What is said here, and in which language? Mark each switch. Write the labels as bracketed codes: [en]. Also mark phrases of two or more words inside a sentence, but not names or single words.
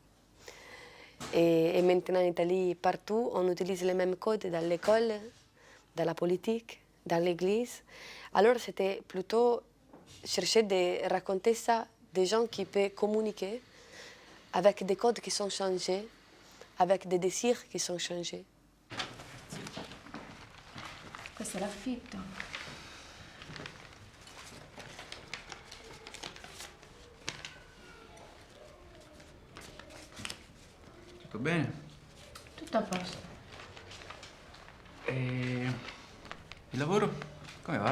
[fr] Et maintenant en Italie, partout, on utilise les mêmes codes dans l'école, dans la politique, dans l'église. Alors c'était plutôt chercher de raconter ça des gens qui peuvent communiquer avec des codes qui sont changés, avec des désirs qui sont changés. [it] Questo è l'affitto. Tutto bene? Tutto a posto. E il lavoro? Come va?